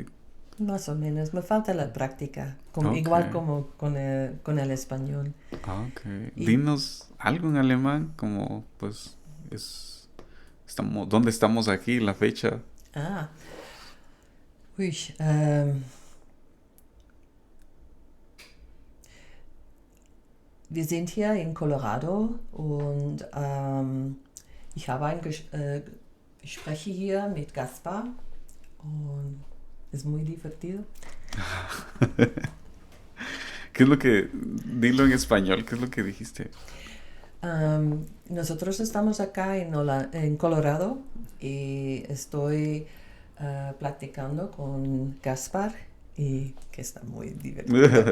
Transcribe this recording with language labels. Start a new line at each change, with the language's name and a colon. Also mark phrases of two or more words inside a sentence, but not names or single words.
Spanish: Más o menos, me falta la práctica, Ok. igual como con el español. Ok. Y, Dinos algo en alemán, como pues es... ¿Dónde estamos aquí? La fecha. ah, uy,
German: wir sind hier in Colorado und ich habe ich spreche hier mit Gaspar und
Spanish: es muy divertido. ¿Qué es lo que... Dilo en español, ¿qué es lo que dijiste? Nosotros estamos acá en Colorado y estoy platicando con Gaspar y que está muy divertido.